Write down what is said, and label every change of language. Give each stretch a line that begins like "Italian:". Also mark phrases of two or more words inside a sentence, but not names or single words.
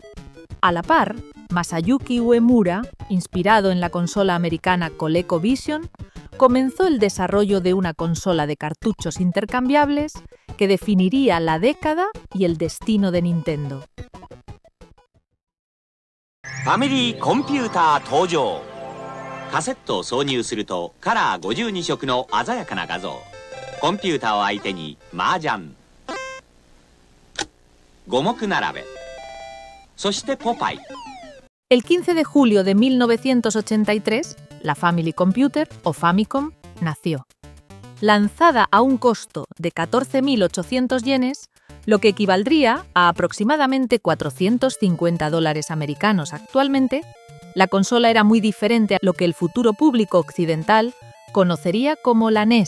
Spanish: A la par, Masayuki Uemura, inspirado en la consola americana ColecoVision, comenzó el desarrollo de una consola de cartuchos intercambiables que definiría la década y el destino de Nintendo.
Japanese: Family Computer 登場。カセットを挿入するとカラー52色の鮮やかな画像。コンピューターを相手に麻雀、五目並べ、そしてポパイ。
Spanish: El 15 de julio de 1983, la Family Computer, o Famicom, nació. Lanzada a un costo de 14.800 yenes, lo que equivaldría a aproximadamente $450 americanos actualmente, la consola era muy diferente a lo que el futuro público occidental conocería como la NES.